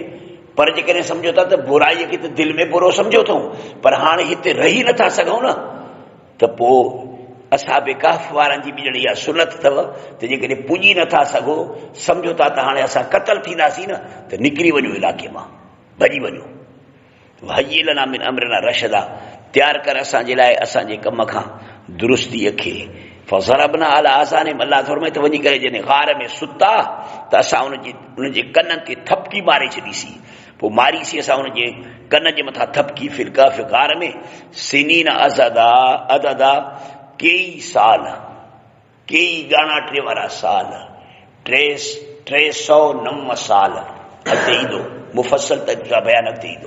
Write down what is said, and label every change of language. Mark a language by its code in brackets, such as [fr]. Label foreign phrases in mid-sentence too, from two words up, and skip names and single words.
[sd] पर जेकॾहिं सम्झो था त बुराईअ खे त दिलि में बुरो सम्झो अथऊं, पर हाणे हिते रही नथा सघूं न, त पोइ असहाबे कहफ वारनि जी बि ॼण इहा सुनत अथव त जेकॾहिं पुॼी नथा सघो, सम्झो था त हाणे असां क़तल थींदासीं न, त निकिरी वञो इलाइक़े मां, भॼी वञो। [ar] هيئ لنا من أمرنا رشدا, [sd] तयारु कर असांजे लाइ असांजे कम खां दुरुस्तीअ खे। [ar] فضربنا على آذانهم, [sd] अल्लाह फरमाए त वञी करे जॾहिं गार में सुता, त असां उनजे कननि ते थपकी मारे छॾीसीं। पोइ मारीसीं असां उनजे कन जे मथां थपकी, [ar] في الكهف, [sd] गार में, [ar] سنين عددا, [sd] कई साल, कई ॻाणाटे वारा साल, 309 साल अॻिते ईंदो, मुफ़सल तरीक़ा बयान अॻिते ईंदो।